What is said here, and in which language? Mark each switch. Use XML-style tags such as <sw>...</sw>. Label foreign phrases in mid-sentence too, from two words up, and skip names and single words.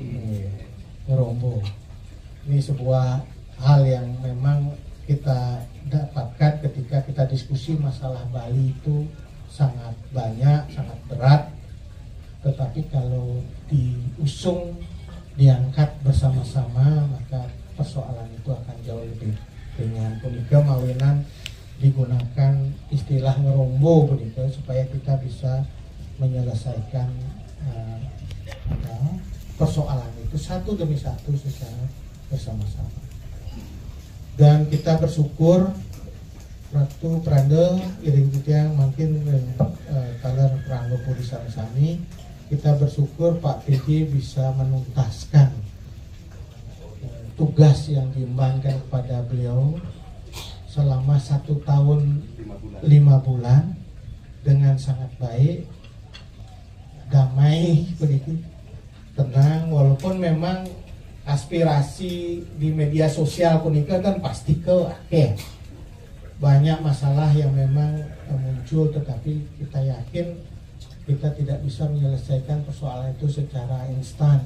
<id>Ini sebuah hal yang memang kita dapatkan ketika kita diskusi masalah Bali itu sangat banyak, sangat berat, tetapi kalau diusung, diangkat bersama-sama, maka persoalan itu akan jauh lebih ringan.</id> <ban>Punika mawinan</ban> <id>digunakan istilah ngerombo punika supaya kita bisa menyelesaikan persoalan itu satu demi satu secara bersama-sama. Dan kita bersyukur Ratu Pranda iring yang makin kalar Pranggo Puri sami kita bersyukur Pak PJ bisa menuntaskan tugas yang diembankan kepada beliau selama 1 tahun 5 bulan dengan sangat baik, damai begitu, tenang, walaupun memang aspirasi di media sosial punika kan pasti banyak masalah yang memang muncul, tetapi kita yakin kita tidak bisa menyelesaikan persoalan itu secara instan.</id>